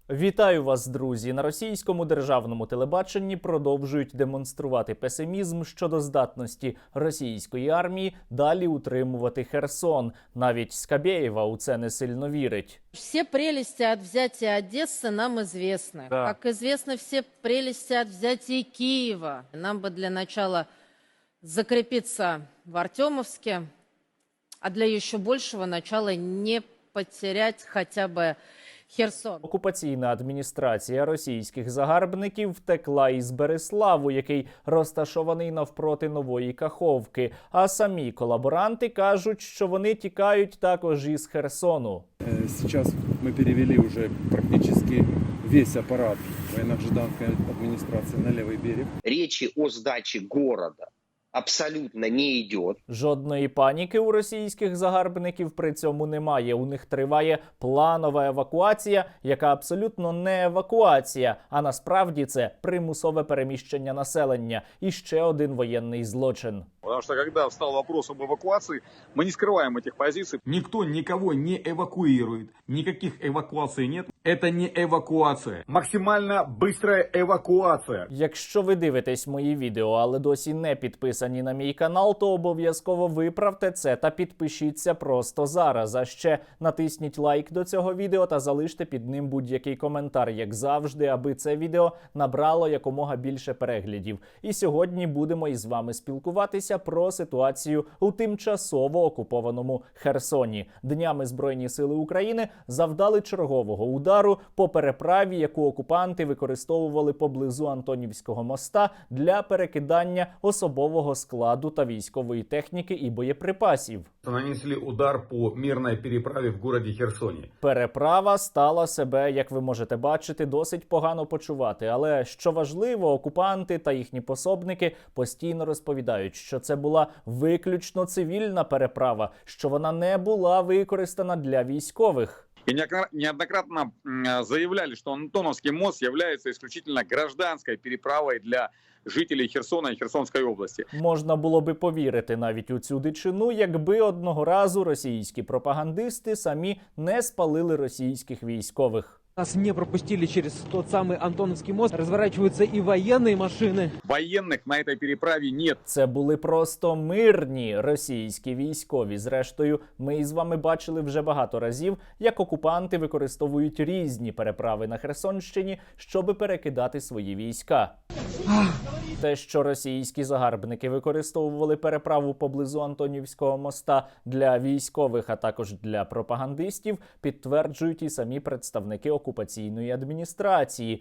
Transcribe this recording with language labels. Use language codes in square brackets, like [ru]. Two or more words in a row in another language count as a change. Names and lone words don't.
[uk] Вітаю вас, друзі! На російському державному телебаченні продовжують демонструвати песимізм щодо здатності російської армії далі утримувати Херсон. Навіть Скабєєва у це не сильно вірить. [ru] Все прелести от взятия Одессы нам известны. Да. Как известны все прелести от взятия Киева. Нам бы для начала закрепиться в Артемовске, а для еще большего начала не потерять хотя бы Херсон. [uk] Окупаційна адміністрація російських загарбників втекла із Береславу, який розташований навпроти Нової Каховки. А самі колаборанти кажуть, що вони тікають також із Херсону. [ru] Сейчас мы перевели уже практически весь аппарат военно-гражданской администрации на левый берег. Речи о сдаче города абсолютно не идет. [uk] Жодної паніки у російських загарбників при цьому немає. У них триває планова евакуація, яка абсолютно не евакуація, а насправді це примусове переміщення населення. І ще один воєнний злочин. [ru] Потому что когда встал вопрос об эвакуации, мы не скрываем этих позиций. Никто никого не эвакуирует. Никаких эвакуаций нет. Это не эвакуация. Максимально быстрая эвакуация. [uk] Якщо ви дивитесь мої відео, але досі не підписані на мій канал, то обов'язково виправте це та підпишіться просто зараз. А ще натисніть лайк до цього відео та залиште під ним будь-який коментар, як завжди, аби це відео набрало якомога більше переглядів. І сьогодні будемо із вами спілкуватися про ситуацію у тимчасово окупованому Херсоні. Днями Збройні сили України завдали чергового удару по переправі, яку окупанти використовували поблизу Антонівського моста для перекидання особового складу та військової техніки і боєприпасів. [ru] Нанесли удар по мирной переправе в городе Херсоне. [uk] Переправа стала себе, як ви можете бачити, досить погано почувати. Але, що важливо, окупанти та їхні пособники постійно розповідають, що це була виключно цивільна переправа, що вона не була використана для військових. [ru] И неоднократно заявляли, что Антоновский мост является исключительно гражданской переправой для жителей Херсона и Херсонской области. [uk] Можна було би повірити навіть у цю дичину, якби одного разу російські пропагандисти самі не спалили російських військових. [ru] Нас не пропустили через тот самый Антоновский мост. Разворачиваются и военные машины. Военных на этой переправе нет. [uk] Це були просто мирні російські військові. Зрештою, ми із вами бачили вже багато разів, як окупанти використовують різні переправи на Херсонщині, щоби перекидати свої війська. Те, що російські загарбники використовували переправу поблизу Антонівського моста для військових, а також для пропагандистів, підтверджують і самі представники окупаційної адміністрації.